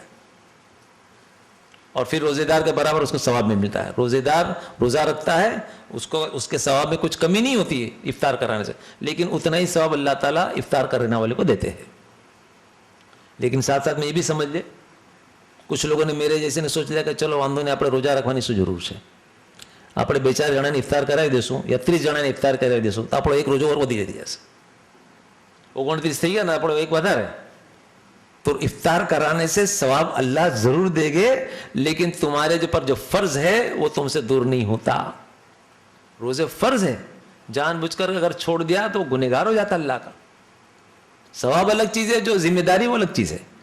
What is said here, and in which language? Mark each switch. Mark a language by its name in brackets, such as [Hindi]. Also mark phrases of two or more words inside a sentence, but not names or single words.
[Urdu] اور پھر روزے دار کے برابر اس کو ثواب میں ملتا ہے. روزے دار روزہ رکھتا ہے, اس کو اس کے ثواب میں کچھ کمی نہیں ہوتی ہے افطار کرانے سے, لیکن اتنا ہی ثواب اللہ تعالیٰ افطار کرنے والے کو دیتے ہیں. لیکن ساتھ ساتھ میں یہ بھی سمجھ لے, کچھ لوگوں نے میرے جیسے نے سوچ لیا کہ چلو واندھو نے [Gujarati] આપણે રોજા રાખવાની શું જરૂર છે, આપણે 2-4 જણાને ઇફતાર કરાવી દેશું યા 30 જણાને ઇફતાર કરાવી દેશું તો આપણો એક રોજો વધી જશે. 29 થઈ ગયા ને, આપણો એક વધારે. [Urdu] تو افطار کرانے سے ثواب اللہ ضرور دے گے, لیکن تمہارے پر جو فرض ہے وہ تم سے دور نہیں ہوتا. روزے فرض ہے, جان بوجھ کر اگر چھوڑ دیا تو گنہگار ہو جاتا اللہ کا. ثواب الگ چیز ہے, جو ذمہ داری وہ الگ چیز ہے.